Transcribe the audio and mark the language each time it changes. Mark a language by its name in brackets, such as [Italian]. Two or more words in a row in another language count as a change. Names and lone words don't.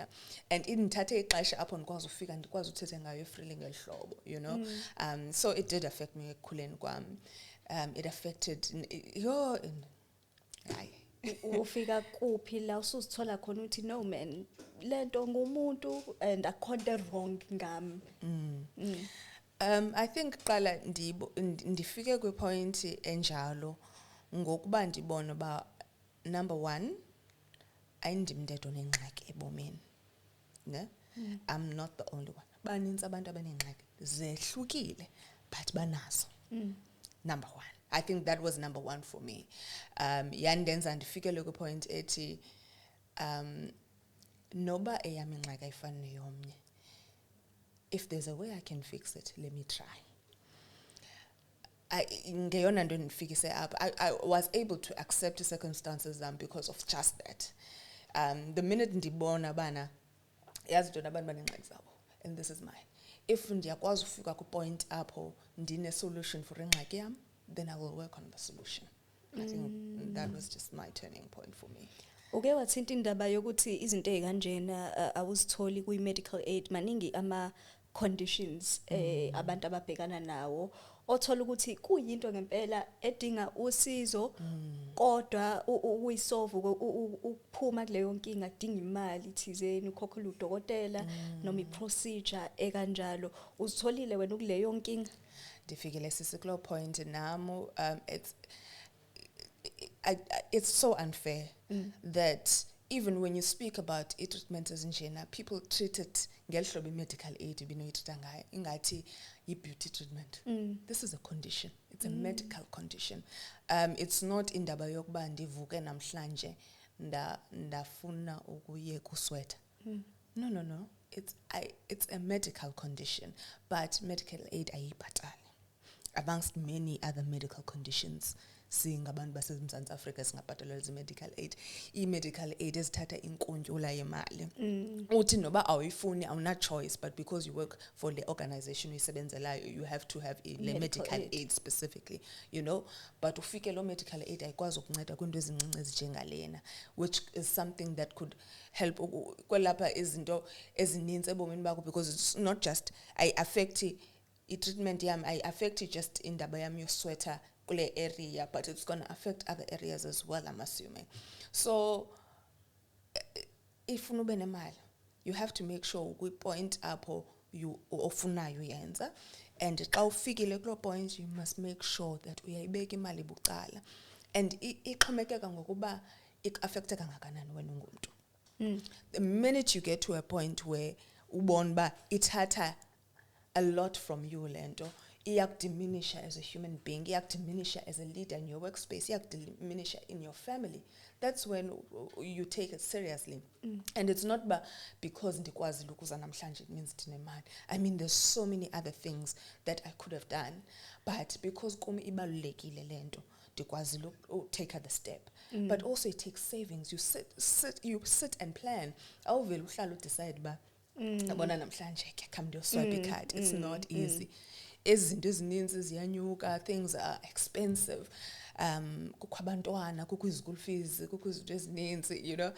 [Xhosa] And indithathe ixesha apho ndikwazi ufika ndikwazi uthetha ngayo freely ngelihlobo, [English] you know. So it did affect me [Xhosa] ekukhuleni kwam. [English] It affected [Zulu] Ufika kuphi la usuzithola khona uthi [English] no man [Zulu] lento ngumuntu and akhonto wrong ngami. [English] I think [Xhosa] qala ndifike kwi point enjalo ngokuba ndibona ba number 1 ayindimndedo nengxaki ebomeni, ne? [English] I'm not the only one. [Xhosa] Baninzi abantu abanengxaki zehlukile but banazo. [English] Number 1. I think that was number 1 for me. [Xhosa] Yandenza ndifikele kwi point ethi noba eyami ingxaki ayifani neyomnye. [English] If there's a way I can fix it, let me try. [Xhosa] Ngeyona nto ndifikise up. [English] I was able to accept the circumstances because of just that. The minute [Xhosa] ndibona bana yazi into nabantu banengxaki zabo [English] and this is mine. [Xhosa] If ndiyakwazi ufika ku point apho ndine [English] solution for [Xhosa] ingxaki yam, [English] then I will work on the solution. I think that was just my turning point for me. [Zulu] Uke wathinta indaba yokuthi izinto ezikanjena awuzitholi kwi medical aid maningi ama conditions abantu ababhekana nawo othola ukuthi kuyinto ngempela edinga usizo kodwa uyisolve ukuphuma kuleyo nkinga kudinga imali thizeni ukhokhela udokotela noma iprocedure ekanjalo uzitholile wena kuleyo nkinga [Xhosa] Ndifikile sisikulo point namo [English] it's so unfair that even when you speak about treatment as njena, people treat it ngelihlobo medical aid [Xhosa] binoyithetha ngayo ingathi yi-beauty treatment. [English] This is a condition. It's a medical condition. It's not [Xhosa] indaba yokuba ndivuke namhlanje ndafuna ukuyeka usweta. [English] No. It's a medical condition, but medical aid ayibhatali. Amongst many other medical conditions, [Xhosa] singabantu baseMzantsi Afrika singabhatalelwa zi-medical aid. I-medical aid ezithatha inkuntyula yemali. Uthi noba awuyifuni awuna [English] choice, but because you work for the organization uyisebenzelayo, you have to have a medical aid specifically, you know. [Xhosa] But ufike lo [English] medical aid [Xhosa] ayikwazi ukunceda kwinto ezincinci ezinjengalena, [English] which is something that could help [Xhosa] kwelapha izinto ezininzi ebomini bakho, [English] because it's not just I affect i-treatment yam, I affect just [Xhosa] indaba yam yosweta kule [English] area, but it's going to affect other areas as well, I'm assuming. So if [Xhosa] ube nemali, [English] you have to make sure we point [Xhosa] apho you ofunayo yenza, and xa ufikile kulo point [English] you must make sure that [Xhosa] uyayibeka imali bucala, and ixhomekeka ngokuba ik-affecte kangakanani wena ungumntu. [English] The minute you get to a point where [Xhosa] ubona ba ithatha [English] a lot from you lento, diminish as a human being, diminish as a leader in your workspace, diminish in your family. That's when you take it seriously. And it's not because [Xhosa] ndikwazi ukuza namhlanje [English] it means ndinemali. I mean, there's so many other things that I could have done, but because [Xhosa] kum ibalulekile lento ndikwazi [English] take the step. But also it takes savings. You sit and plan. [Xhosa] Awuvela uhlala decide ba yabona namhlanje ke ndio [English] swipe card. It's not easy. [Xhosa] Izinto ezininzi ziyanyuka, [English] things are expensive. [Xhosa] kukho abantwana, kukho [English] school fees, [Xhosa] kukho izinto ezininzi, [English] you know.